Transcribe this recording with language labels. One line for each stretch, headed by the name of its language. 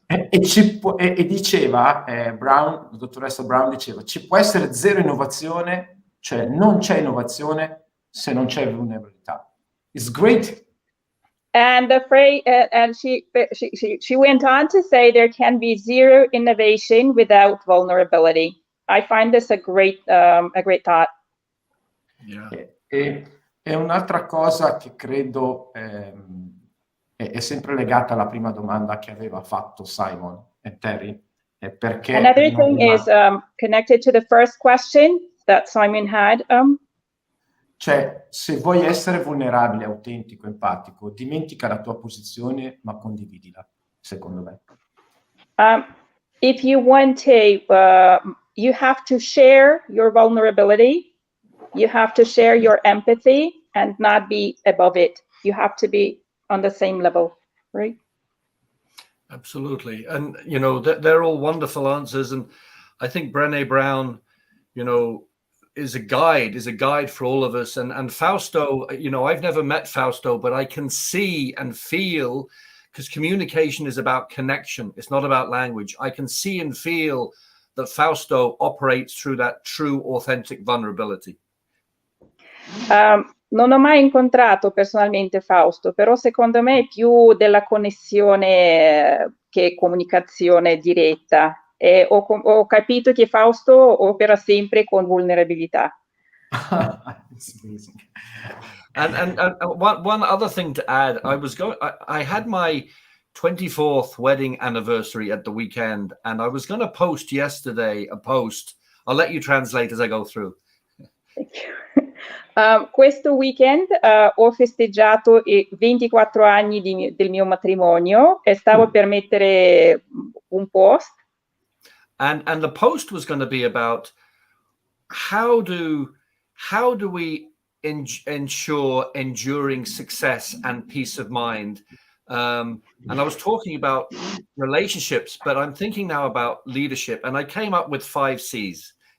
Italian: E diceva, Brown, la dottoressa Brown diceva, ci può essere zero innovazione, cioè non c'è innovazione se non c'è vulnerabilità.
English: It's great. And the phrase, and she went on to say, there can be zero innovation without vulnerability. I find this a great thought. Yeah.
Italian: E un'altra cosa che credo è sempre legata alla prima domanda che aveva fatto Simon e Terry, è perché
English: Another thing is connected to the first question that Simon had.
Italian: Cioè, se vuoi essere vulnerabile, autentico, empatico, dimentica la tua posizione, ma condividila, secondo me.
English: If you want to, you have to share your vulnerability, you have to share your empathy, and not be above it. You have to be on the same level, right? Absolutely. And, you know, they're all wonderful answers. And I think Brené Brown, you know, is a guide for all of us. And Fausto, you know, I've never met Fausto, but I can see and feel, because communication is about connection. It's not about language. I can see and feel that Fausto operates through that true, authentic vulnerability.
Italian: Non ho mai incontrato personalmente Fausto, però secondo me è più della connessione che comunicazione diretta. E ho capito che Fausto opera sempre con vulnerabilità.
English: It's amazing. And one other thing to add, I had my 24th wedding anniversary at the weekend, and I was going to post yesterday a post. I'll let you translate as I go through. Thank you.
Italian: Questo weekend ho festeggiato i 24 anni del mio matrimonio e stavo per mettere un post.
English: And the post was going to be about how do we ensure enduring success and peace of mind. And I was talking about relationships, but I'm thinking now about leadership, and I came up with 5 C's.